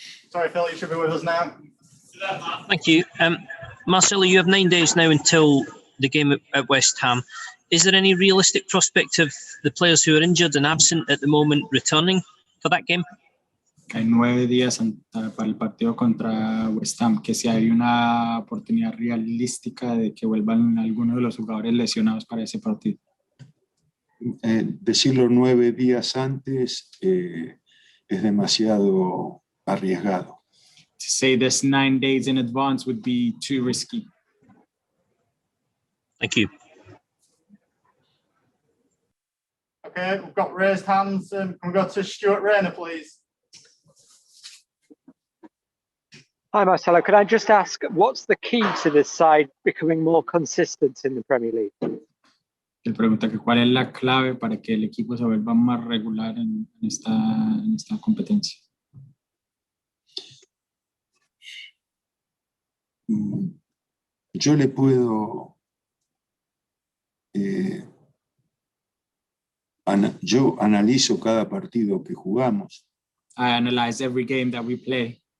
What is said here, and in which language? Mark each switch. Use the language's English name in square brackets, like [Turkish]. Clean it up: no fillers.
[English] Sorry, Phil, you should be with us now. Thank you. Marcelo, you have 9 days now until the game at West Ham. Is there any realistic prospect of the players who are injured and absent at the moment returning for that game? [Spanish] Hay 9 días para el partido contra West Ham, que si hay una oportunidad realística de que vuelvan algunos de los jugadores lesionados para ese partido. Decirlo 9 días antes es demasiado arriesgado. [English] To say this 9 days in advance would be too risky. Thank you. Okay, we've got raised hands. Can we go to Stuart Rayner, please? Hi, Marcelo. Could I just ask, what's the key to this side becoming more consistent in the Premier League? [Spanish] Él pregunta que cuál es la clave para que el equipo se vuelva más regular en esta competencia. Yo le puedo... yo analizo cada partido que jugamos. [English] I analyze every game that we play.